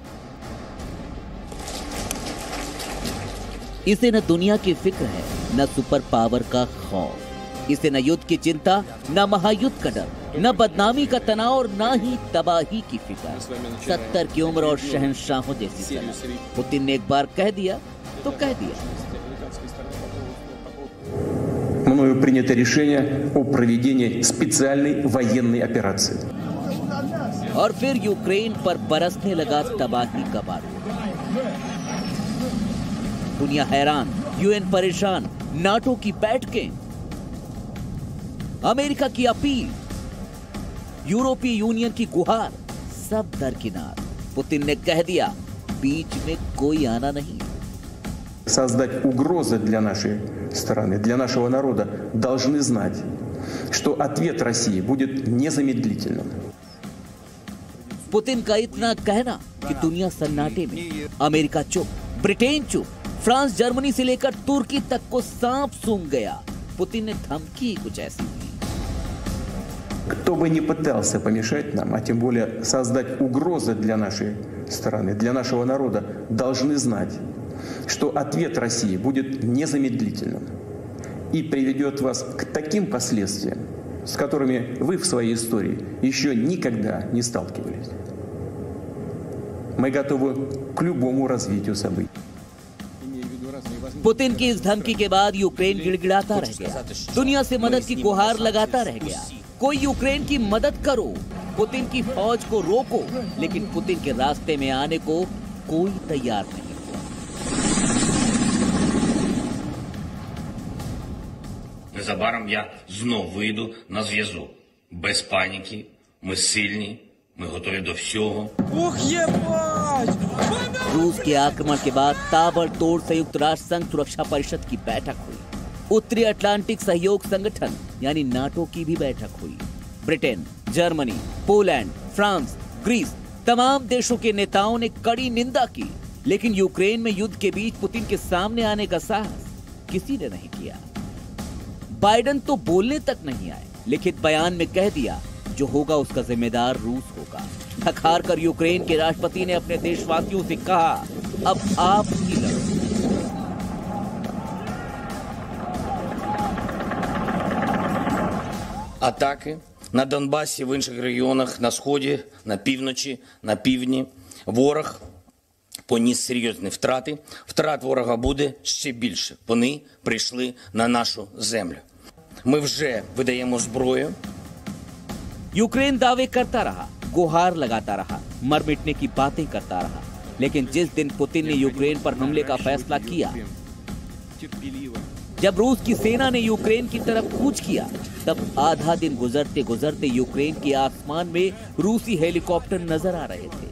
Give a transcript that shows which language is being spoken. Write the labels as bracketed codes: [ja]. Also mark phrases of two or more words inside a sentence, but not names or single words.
[hi] इसे न दुनिया की फिक्र है, न [en] super power [hi] का खौफ। इसे न युद्ध की चिंता, न महायुद्ध का डर, न बदनामी का तनाव और न ही तबाही की फिक्र। 70 की उम्र और शहंशाहों जैसी सलाह। पुतिन ने एक बार कह दिया तो कह दिया। [ru] Мною принято решение о проведении специальной военной операции. [hi] और फिर यूक्रेन पर बरसने लगा तबाही का बारूद। दुनिया हैरान, यूएन परेशान, नाटो की बैठकें, अमेरिका की अपील, यूरोपीय यूनियन की गुहार, सब दरकिनार। पुतिन ने कह दिया बीच में कोई आना नहीं। [ru] Создать угрозы для нашей страны, для нашего народа, должны знать, что ответ России будет незамедлительным. [hi] पुतिन का इतना कहना कि दुनिया सन्नाटे में, अमेरिका चुप, ब्रिटेन चुप, फ्रांस जर्मनी से लेकर तुर्की तक को सांप सूंघ गया। पुतिन ने धमकी ही कुछ ऐसी दी। [ru] Кто бы ни пытался помешать нам, а тем более создать угрозы для нашей страны, для нашего народа, должны знать, что ответ России будет незамедлительным и приведет вас к таким последствиям, с которыми вы в своей истории еще никогда не сталкивались. Мы готовы к любому развитию событий. [hi] पुतिन की इस धमकी के बाद यूक्रेन गिड़गिड़ाता रह गया, दुनिया से मदद की गुहार लगाता रह गया। कोई यूक्रेन की मदद करो, पुतिन की फौज को रोको, लेकिन पुतिन के रास्ते में आने को कोई तैयार नहीं। [uk] Незабаром я знов вийду на зв'язок. Без паніки, ми сильні, ми готові до всього. [hi] रूस के आक्रमण के बाद ताबड़तोड़ संयुक्त राष्ट्र संघ सुरक्षा परिषद की बैठक हुई। उत्तरी अटलांटिक सहयोग संगठन यानी नाटो की भी बैठक हुई। ब्रिटेन, जर्मनी, पोलैंड, फ्रांस, ग्रीस, तमाम देशों के नेताओं ने कड़ी निंदा की, लेकिन यूक्रेन में युद्ध के बीच पुतिन के सामने आने का साहस किसी ने नहीं किया। बाइडेन तो बोलने तक नहीं आए, लिखित बयान में कह दिया जो होगा उसका जिम्मेदार रूस होगा। थक-हार कर यूक्रेन के राष्ट्रपति ने अपने देशवासियों से कहा, अब आप ही लड़ो। [uk] Атаки на Донбасі, в інших регіонах, на Сході, на півночі, на півдні. Ворог поніс серйозні втрати. Втрат ворога буде ще більше. Вони прийшли на нашу землю. Ми вже видаємо зброю. [hi] यूक्रेन दावे करता रहा, गुहार लगाता रहा, मर मिटने की बातें करता रहा, लेकिन जिस दिन पुतिन ने यूक्रेन पर हमले का फैसला किया, जब रूस की सेना ने यूक्रेन की तरफ कूच किया, तब आधा दिन गुजरते गुजरते यूक्रेन के आसमान में रूसी हेलीकॉप्टर नजर आ रहे थे।